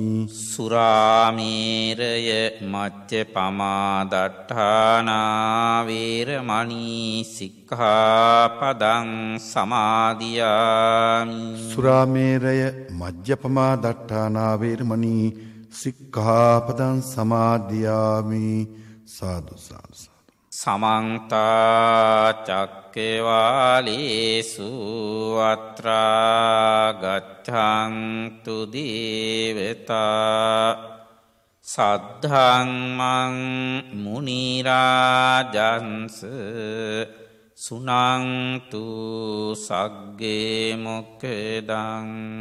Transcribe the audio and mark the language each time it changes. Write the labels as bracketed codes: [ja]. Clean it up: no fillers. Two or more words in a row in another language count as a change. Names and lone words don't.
[pi] සුරාමේරය මච්චපමා දට්ඨානා වේරමණී සික්ඛාපදං සමාදියාමි. සුරාමේරය මජ්ජපමා දට්ඨානා වේරමණී සික්ඛාපදං සමාදියාමි. සාදු සාදු. සමන්ත චක්කවාලේසු අත්‍රා ගච්ඡන්තු දේවතා සද්ධම්මං මුනි රාජන්ස සුනන්තු සග්ගේ මොක්ඛදං